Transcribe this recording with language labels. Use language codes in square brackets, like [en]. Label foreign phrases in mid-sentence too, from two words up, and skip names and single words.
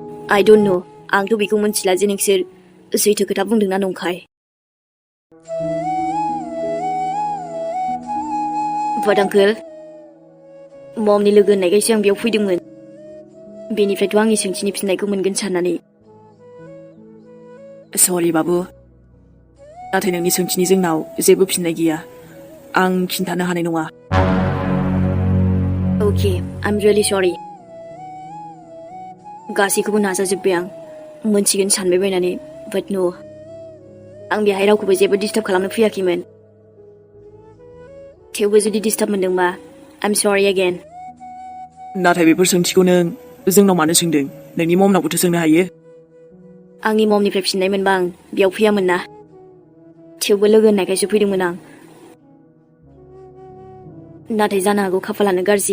[en] I don't know. [brx] आंथ' बेखौ मोनथिला जे नोंसोर सैथो खोथा बुंदोंना नंखाय। [en] But uncle, [brx] ममनि लोगो होननायखायसो आं बेयाव फैदोंमोन। बेनिफ्रायथ' आंनि सोंथिनि फिननायखौ मोनगोन साननानै। सरि बाबु, नाथाय नोंनि सोंथिनि जोंनाव जेबो फिननाय गैया। आं खिन्थानो हानाय नङा। [en] Okay, I'm really sorry. [brx] गासैखौबो नाजाजोब्बाय आं, मोनथिगोन सानबाय बायनानै, [en] but no. [brx] आं बेहाय रावखौबो जेबो डिस्टार्ब खालामनो फैयाखैमोन। थेवबो जुदि डिस्टार्ब मोनदोंबा, [en] I'm sorry again. [brx] नाथाय बेफोर सोंथिखौ नों जोंनाव मानो सोंदों? नोंनि ममनावबोथ' सोंनो हायो। आंनि ममनिफ्राय फिननाय मोनबा आं बेयाव फैयामोन ना। थेवबो लोगो होननायखायसो फैदोंमोन आं। नाथाय जानो हागौ खाफालानो गाज्रि।